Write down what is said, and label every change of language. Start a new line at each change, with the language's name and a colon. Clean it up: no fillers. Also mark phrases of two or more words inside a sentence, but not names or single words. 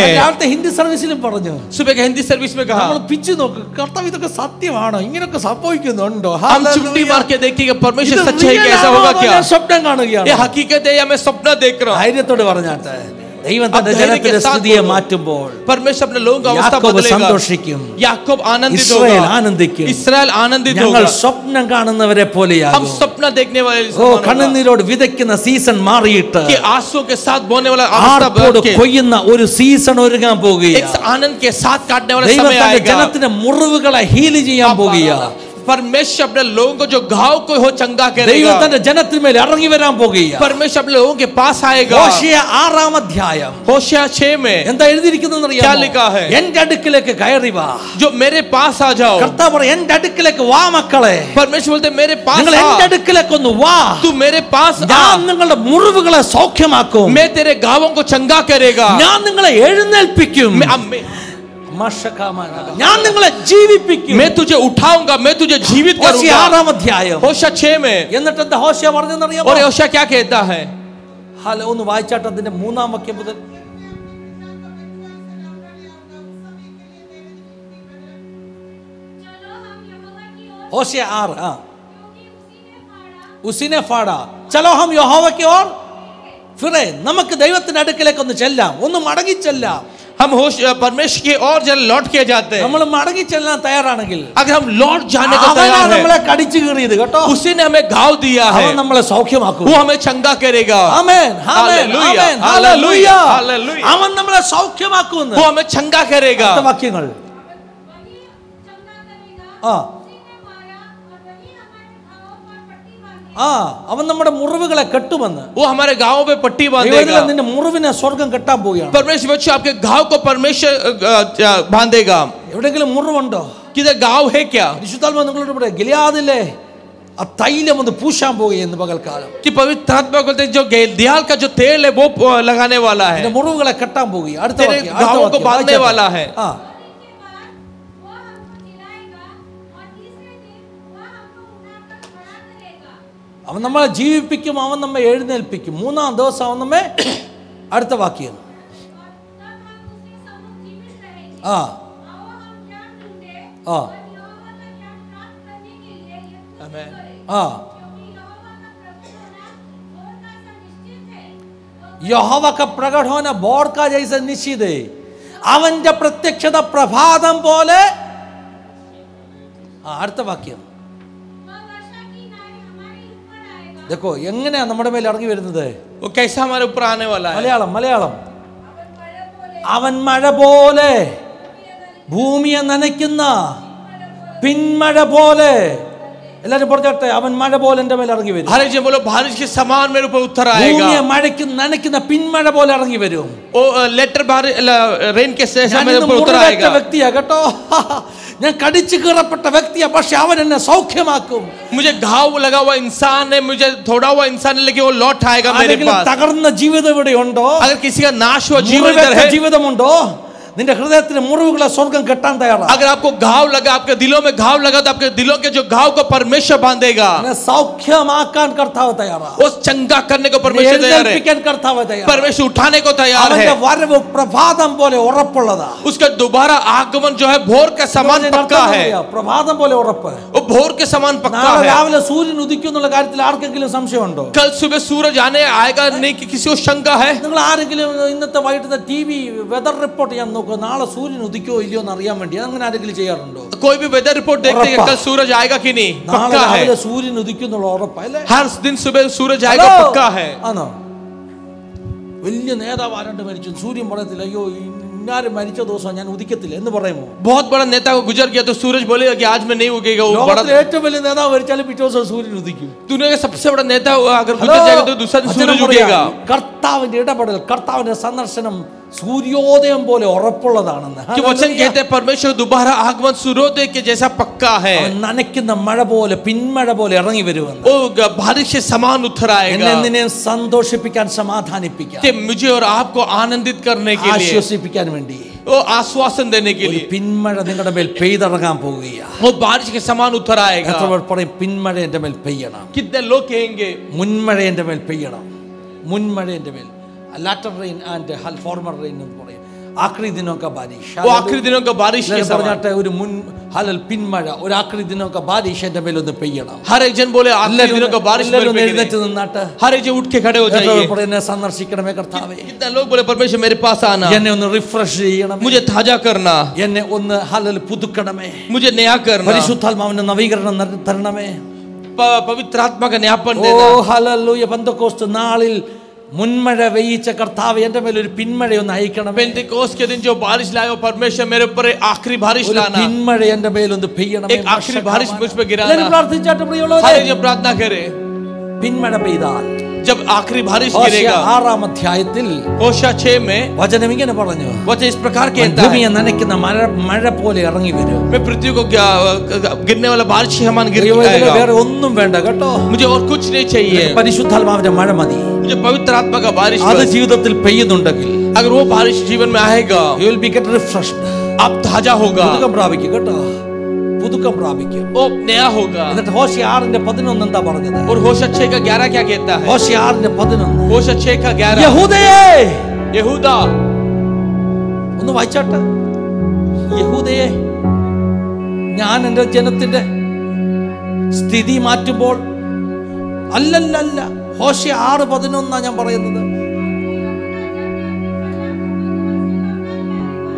Malayalam: രാവിലത്തെ ഹിന്ദി സർവീസിലും പറഞ്ഞു,
Hindi: सुबह के हिंदी सर्विस में कहा
Malayalam: നമ്മൾ പിച്ച് നോക്ക്, കർത്താവ് ഇതൊക്കെ സത്യമാണോ, ഇങ്ങനെയൊക്കെ സംഭവിക്കുന്നുണ്ടോ?
Hindi: हम चुट्टी मार के देखेंगे परमेश्वर
Malayalam: ഇത്
Hindi: सच्चाई real कैसा
Malayalam: ആണോ
Hindi: होगा
Malayalam: അതോ
Hindi: क्या
Malayalam: ഞാൻ സ്വപ്നം
Hindi: ये
Malayalam: കാണുകയാണ്?
Hindi: हकीकत है या मैं सपना देख रहा हूं
Malayalam: ധൈര്യത്തോട് പറഞ്ഞാട്ടെ, ദൈവം തന്റെ
Hindi: अब धैर्य के
Malayalam: ജനത്തിന്റെ
Hindi: साथ
Malayalam: സ്ഥിതിയെ
Hindi: बोलो।
Malayalam: മാറ്റുമ്പോൾ
Hindi: परमेश्वर अपने लोगों का अवस्था
Malayalam: യാക്കോബ്
Hindi: बदलेगा
Malayalam: സന്തോഷിക്കും,
Hindi: याकूब आनंदित
Malayalam: ഇസ്രായേൽ
Hindi: होगा
Malayalam: ആനന്ദിക്കും.
Hindi: इस्राएल आनंदित
Malayalam: ഞങ്ങൾ
Hindi: होगा
Malayalam: സ്വപ്നം കാണുന്നവരെ
Hindi: हम
Malayalam: പോലെയാകും.
Hindi: सपना देखने वाले ഓ, समान होगा।
Malayalam: കണ്ണുനീരോട് വിതയ്ക്കുന്ന സീസൺ മാറിയിട്ട്
Hindi: कि आंसू के साथ बोने वाला अवस्था
Malayalam: ആർപ്പോട്
Hindi: बदल के
Malayalam: കൊയ്യുന്ന ഒരു സീസൺ ഒരുങ്ങാൻ
Hindi: एक
Malayalam: പോകുകയാണ്.
Hindi: आनंद के साथ काटने वाला
Malayalam: ദൈവം
Hindi: समय
Malayalam: തന്റെ
Hindi: आएगा
Malayalam: ജനത്തിന്റെ മുറിവുകളെ ഹീൽ ചെയ്യാൻ പോകുകയാണ്.
Hindi: परमेश्वर अपने लोगों को जो घाव को हो चंगा
Malayalam: ദൈവം
Hindi: करेगा
Malayalam: തന്റെ ജനത്തിന്മേൽ ഇറങ്ങി വരാൻ പോകുകയാണ്.
Hindi: परमेश्वर अपने लोगों के पास आएगा
Malayalam: ഹോശേയ 6-ാം അധ്യായം
Hindi: होशिया 6 में
Malayalam: എന്താ എഴുതിയിരിക്കുന്നതെന്ന്
Hindi: क्या
Malayalam: അറിയാമോ?
Hindi: लिखा है?
Malayalam: എന്റെ അടുക്കിലേക്ക് കയറി വാ.
Hindi: जो मेरे पास आ जाओ
Malayalam: കർത്താവ് പറയും, എന്റെ അടുക്കിലേക്ക് വാ മക്കളെ,
Hindi: परमेश्वर बोलते मेरे पास
Malayalam: നിങ്ങൾ എന്റെ
Hindi: आ
Malayalam: അടുക്കിലേക്ക് ഒന്ന് വാ,
Hindi: तू मेरे पास
Malayalam: ഞാൻ
Hindi: आ
Malayalam: നിങ്ങളുടെ മുറിവുകളെ സൗഖ്യമാക്കും,
Hindi: मैं तेरे घावों को चंगा करेगा
Malayalam: ഞാൻ നിങ്ങളെ എഴുന്നേൽപ്പിക്കും, ഞാൻ നിങ്ങളെ ജീവിപ്പിക്കും.
Hindi: मैं तुझे उठाऊंगा मैं तुझे जीवित
Malayalam: ഹോശേയ
Hindi: करूंगा
Malayalam: 6-ാം അധ്യായം.
Hindi: होशिया 6 में
Malayalam: എന്നിട്ട് എന്താ ഹോശേയ പറഞ്ഞതെന്ന് അറിയാമോ?
Hindi: और होशिया क्या कहता है
Malayalam: ഹലോ, ഒന്ന് വായിച്ചാട്ട് അതിന്റെ 3-ാം വാക്യം മുതൽ.
Hindi: होशिया 6 उसने फाड़ा चलो हम यहोवा की ओर फिरे
Malayalam: നമുക്ക് ദൈവത്തിന്റെ അടുക്കലേക്ക് ഒന്ന് ചെല്ലാം, ഒന്ന് മടങ്ങി ചെല്ലാം.
Hindi: हम होश परमेश्वर की ओर जब लौट के जाते हैं,
Malayalam: നമ്മൾ മടങ്ങി ചെല്ലാൻ തയ്യാറാണെങ്കിൽ
Hindi: अगर हम लौट जाने को
Malayalam: അവനാ
Hindi: तैयार
Malayalam: നമ്മളെ
Hindi: है,
Malayalam: കടിച്ചു കീറിയത് കേട്ടോ.
Hindi: उसी ने हमें घाव दिया है,
Malayalam: അവൻ നമ്മളെ സൗഖ്യമാക്കും.
Hindi: वो हमें चंगा करेगा।
Malayalam: ആമേൻ, ആമേൻ,
Hindi: हालेलुया,
Malayalam: ആമേൻ,
Hindi: हालेलुया,
Malayalam: ഹല്ലേലൂയ.
Hindi: हालेलुया।
Malayalam: അവൻ നമ്മളെ സൗഖ്യമാക്കുമെന്ന്.
Hindi: वो हमें चंगा करेगा।
Malayalam: അടുത്ത വാക്യങ്ങൾ. ആ ആ അവൻ നമ്മുടെ മുറിവുകളെ കെട്ടുമെന്ന്.
Hindi: वो हमारे गाँव पे पट्टी
Malayalam: ദൈവമേ,
Hindi: बांधेगा।
Malayalam: നിന്റെ മുറിവിനെ സ്വർഗ്ഗം കെട്ടാൻ പോവുകയാണ്.
Hindi: परमेश्वर बच्चों आपके घाव को परमेश्वर बांधेगा।
Malayalam: എവിടെയെങ്കിലും മുറിവുണ്ടോ?
Hindi: किधर घाव है क्या?
Malayalam: പരിശുദ്ധാത്മാവ് നിങ്ങളോട് പറയാം, ഗിലെയാദിലെ ആ തൈലം ഒന്ന് പൂശാൻ പോവുകയെന്ന് പകൽക്കാലം.
Hindi: कि पवित्र आत्मा बोलते हैं जो गैलियाल का जो तेल है वो लगाने वाला है,
Malayalam: നിന്റെ മുറിവുകളെ കെട്ടാൻ പോവുകയാണ്. അടുത്ത
Hindi: तेरे
Malayalam: വാക്യം, അടുത്ത
Hindi: घावों को
Malayalam: വാക്യം,
Hindi: बांधने वाला है।
Malayalam: ആ അവൻ നമ്മളെ ജീവിപ്പിക്കും, അവൻ നമ്മെ എഴുന്നേൽപ്പിക്കും. മൂന്നാം ദിവസം അവൻ നമ്മെ അടുത്ത വാക്യം ആ ആ ആ
Hindi: യഹോവ का प्रकट होना भोर का जैसे निश्चित है.
Malayalam: അവന്റെ പ്രത്യക്ഷത പ്രഭാതം പോലെ. അടുത്ത വാക്യം देखो എങ്ങനെയാ നമ്മുടെ മേൽ ഇറങ്ങി വരുന്നത്?
Hindi: वो कैसा हमारे ऊपर आने वाला है?
Malayalam: മലയാളം മലയാളം അവൻ മഴ പോലെ, ഭൂമിയെ നനയ്ക്കുന്ന പിന്മഴ പോലെ. എല്ലാരും പറഞ്ഞാട്ടെ, അവൻ മഴ പോലെ എന്റെ മേൽ ഇറങ്ങി വരും.
Hindi: हर एक जन बोलो बारिश के समान मेरे ऊपर उतर आएगा।
Malayalam: ഭൂമിയെ മഴയ്ക്ക് നനയ്ക്കുന്ന പിന്മഴ പോലെ ഇറങ്ങി വരും.
Hindi: ओ लेटर बारिश रेन के जैसा
Malayalam: ഞാൻ
Hindi: मेरे
Malayalam: ഇന്ന്
Hindi: ऊपर उतर
Malayalam: മുറിവേറ്റ
Hindi: आएगा।
Malayalam: വ്യക്തിയാ കേട്ടോ. ഞാൻ കടിച്ചു കീറപ്പെട്ട വ്യക്തിയാ, പക്ഷെ അവൻ എന്നെ സൗഖ്യമാക്കും.
Hindi: मुझे घाव लगा हुआ इंसान है, मुझे थोड़ा हुआ इंसान है, लेकिन वो लौट आएगा मेरे
Malayalam: ആരെങ്കിലും
Hindi: पास।
Malayalam: തകർന്ന ജീവിതം ഇവിടെ ഉണ്ടോ?
Hindi: अगर किसी का नाश हुआ जीवन इधर
Malayalam: മുറിവേറ്റ
Hindi: है,
Malayalam: ജീവിതമുണ്ടോ? നിന്റെ ഹൃദയത്തിന് മുറിവുകളെ സ്വർഗ്ഗം കെട്ടാൻ തയ്യാറാണ്.
Hindi: अगर आपको घाव लगा, आपके दिलों में घाव लगा, तो आपके दिलों के जो घाव को परमेश्वर बांधेगा।
Malayalam: എന്നെ സൗഖ്യമാക്കാൻ കർത്താവ് തയ്യാറാണ്.
Hindi: वो चंगा करने को परमेश्वर तैयार है,
Malayalam: എഴുന്നേൽപ്പിക്കാൻ കർത്താവ് തയ്യാറാണ്.
Hindi: परमेश्वर उठाने को तैयार है।
Malayalam: അവന്റെ വരവ് പ്രഭാതം പോലെ ഉറപ്പുള്ളതാ.
Hindi: उसका दोबारा आगमन जो है भोर के समान पक्का है।
Malayalam: പ്രഭാതം പോലെ ഉറപ്പ്.
Hindi: वो भोर के समान पक्का
Malayalam: നാളെ
Hindi: है।
Malayalam: രാവിലെ സൂര്യൻ ഉദിക്കും എന്നുള്ള കാര്യത്തിൽ ആർക്കെങ്കിലും സംശയമുണ്ടോ?
Hindi: कल सुबह सूरज आने आएगा नहीं कि किसी को शंका है?
Malayalam: നിങ്ങൾ ആരെങ്കിലും ഇന്നത്തെ വൈകിട്ടത്തെ
English: TV weather report
Malayalam: ചെയ്യാൻ നോക്കുക, നാളെ സൂര്യൻ ഉദിക്കോ ഇല്ലയോ എന്ന് അറിയാൻ വേണ്ടി. അങ്ങനെ ആരെങ്കിലും ചെയ്യാറുണ്ടോ?
Hindi: कोई भी
English: weather report
Hindi: देखते हैं कल सूरज आएगा कि नहीं?
Malayalam: നാളെ
Hindi: पक्का है।
Malayalam: രാവിലെ സൂര്യൻ ഉദിക്കും എന്നുള്ള ഉറപ്പല്ലേ?
Hindi: हर दिन सुबह सूरज आएगा, पक्का है।
Malayalam: ആണോ? വലിയ നേതാവ് ആരണ്ട് മരിച്ചു, സൂര്യൻ പറയത്തില്ല അയ്യോ ഇന്നാരും മരിച്ച ദിവസം ഞാൻ ഉദിക്കത്തില്ല എന്ന് പറയുമോ?
Hindi: बहुत बड़ा नेता को गुजर गया तो सूरज बोलेगा कि आज मैं नहीं उगेगा। वो बड़ा
Malayalam: ലോകത്തിലെ ഏറ്റവും വലിയ നേതാവ് മരിച്ചാലും പിറ്റേ ദിവസം സൂര്യൻ ഉദിക്കും.
Hindi: दुनिया का सबसे बड़ा नेता अगर गुजर जाएगा तो दूसरा दिन सूरज उगेगा।
Malayalam: കർത്താവിന്റെ ഇടപെടൽ, കർത്താവിന്റെ സന്ദർശനം സൂര്യോദയം പോലെ ഉറപ്പുള്ളതാണെന്ന്.
Hindi: कि वचन कहते हैं परमेश्वर दोबारा आगमन सूर्योदय के जैसा पक्का है।
Malayalam: അവൻ നനയ്ക്കുന്ന മഴ പോലെ പിന്മഴ പോലെ ഇറങ്ങി വരുമെന്ന്.
Hindi: वो बारिश से समान उतर आएगा,
Malayalam: എന്നെ സന്തോഷിപ്പിക്കാൻ, സമാധാനിപ്പിക്കാൻ,
Hindi: कि मुझे और आपको आनंदित करने के लिए,
Malayalam: ആശ്വസിപ്പിക്കാൻ വേണ്ടി
Hindi: वो आश्वासन देने के
Malayalam: ഒരു
Hindi: लिए
Malayalam: പിന്മഴ നിങ്ങളുടെ മേൽ പെയ്തിറങ്ങാൻ പോവുകയാണ്.
Hindi: वो बारिश के समान उतर आएगा।
Malayalam: എത്ര പേർ പറയും പിന്മഴ എന്റെ മേൽ പെയ്യണം,
Hindi: कितने लोग कहेंगे
Malayalam: മുൻമഴ എന്റെ മേൽ പെയ്യണം, മുൻമഴ എന്റെ മേൽ.
English: latter rain and former rain
Malayalam: എന്ന് പറയും.
Hindi: आखिरी दिनों का बारिश, वो आखिरी दिनों का बारिश के समान।
Malayalam: പറഞ്ഞാട്ടെ ഒരു മുൻ ഹലൽ പിന്മഴ, ഒരു
Hindi: आखिरी दिनों का बारिश
Malayalam: എന്റെ മേൽ ഒന്ന് പെയ്യണം.
Hindi: हर एक जन बोले आखिरी दिनों का बारिश मेरे पे
Malayalam: എഴുന്നേറ്റ്
Hindi: गिरे।
Malayalam: നിന്നാട്ട്
Hindi: हर एक जन उठ के खड़े हो
Malayalam: എത്ര
Hindi: जाइए।
Malayalam: പേർ എന്നെ സന്ദർശിക്കണമേ കർത്താവേ,
Hindi: कितने लोग बोले परमेश्वर मेरे पास आना,
Malayalam: എന്നെ ഒന്ന് റിഫ്രഷ് ചെയ്യണം,
Hindi: मुझे ताजा करना,
Malayalam: എന്നെ ഒന്ന് ഹലൽ പുതുക്കണമേ,
Hindi: मुझे नया करना,
Malayalam: പരിശുദ്ധാത്മാവിന്റെ നവീകരണം തരണമേ.
Hindi: पवित्र आत्मा का नयापन ഓ देना।
Malayalam: ഹല്ലേലൂയ. പെന്തക്കോസ്ത് നാളിൽ മുൻമഴ പെയ്യിച്ച കർത്താവ് എന്റെ മേൽ ഒരു പിന്മഴയൊന്ന് അയക്കണമേ.
Hindi: पेंटिकोस्ट के दिन जो बारिश लाया परमेश्वर मेरे ऊपर आखिरी बारिश
Malayalam: ഒരു
Hindi: लाना,
Malayalam: പിന്മഴ എന്റെ മേലൊന്ന് പെയ്യണമേ.
Hindi: एक आखिरी बारिश मुझ पे गिराना।
Malayalam: എല്ലാവരും പ്രാർത്ഥിച്ചാട്ട് പ്രിയമുള്ളവരെ,
Hindi: हर एक जन प्रार्थना करे।
Malayalam: പിന്മഴ പെയ്താൽ
Hindi: जब आखिरी बारिश
Malayalam: ഹോശേയ
Hindi: गिरेगा,
Malayalam: 6-ാം അധ്യായത്തിൽ
Hindi: होशा 6 में
Malayalam: വചനം ഇങ്ങനെ പറഞ്ഞു,
Hindi: वचन इस प्रकार कहता है,
Malayalam: ഭൂമിയെ നനയ്ക്കുന്ന മഴ പോലെ ഇറങ്ങി വരും.
Hindi: मैं पृथ्वी को गिरने वाला बारिश के समान गिर
Malayalam: ഇതിൽ
Hindi: आएगा।
Malayalam: വേറെ ഒന്നും വേണ്ട കേട്ടോ,
Hindi: मुझे और कुछ नहीं चाहिए,
Malayalam: പരിശുദ്ധാത്മാവിന്റെ മഴ മതി.
Hindi: मुझे पवित्र आत्मा का बारिश
Malayalam: അത്
Hindi: बस।
Malayalam: ജീവിതത്തിൽ പെയ്യുന്നുണ്ടെങ്കിൽ
Hindi: अगर वो बारिश जीवन में आएगा,
English: you will be get refreshed.
Hindi: आप ताजा होगा,
Malayalam: പുതുക്കം പ്രാപിക്കും കേട്ടോ, പുതുക്കം പ്രാപിക്കും.
Hindi: वो नया होगा।
Malayalam: എന്നിട്ട് ഹോശേയ 6:11 എന്താ പറഞ്ഞത്?
Hindi: और होशा 6 का 11 क्या कहता है?
Malayalam: ഹോശേയ 6:11
Hindi: होशा 6 का 11,
Malayalam: യഹൂദയേ,
Hindi: यहूदा,
Malayalam: ഒന്ന് വായിച്ചാട്ടെ. യഹൂദയേ, ഞാൻ എൻ്റെ ജനത്തിന്റെ സ്ഥിതി മാറ്റുമ്പോൾ, അല്ലല്ല, ഹോശേയ 6:11 ഞാൻ പറയുന്നത്.